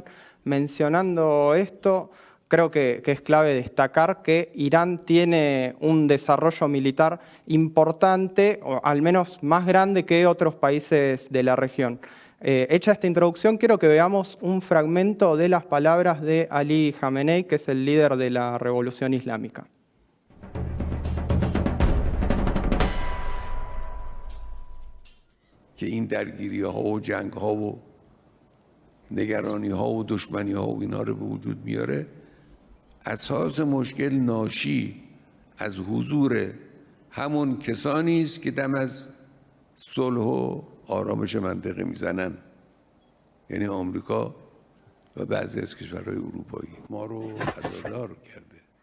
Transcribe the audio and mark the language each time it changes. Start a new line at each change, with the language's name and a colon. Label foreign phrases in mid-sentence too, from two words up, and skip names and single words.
Spanish: Mencionando esto, creo que es clave destacar que Irán tiene un desarrollo militar importante, o al menos más grande que otros países de la región. Hecha esta introducción, quiero que veamos un fragmento de las palabras de Ali Khamenei, que es el líder de la Revolución Islámica.
Persian: که این درگیری ها و جنگ ها و نگرانی ها و دشمنی ها و اینا رو به وجود میاره، اساس مشکل ناشی از حضور همون کسانی است که دم از صلح و آرامش منطقه میزنن، یعنی آمریکا و بعضی از کشورهای اروپایی ما رو عزادار کرده.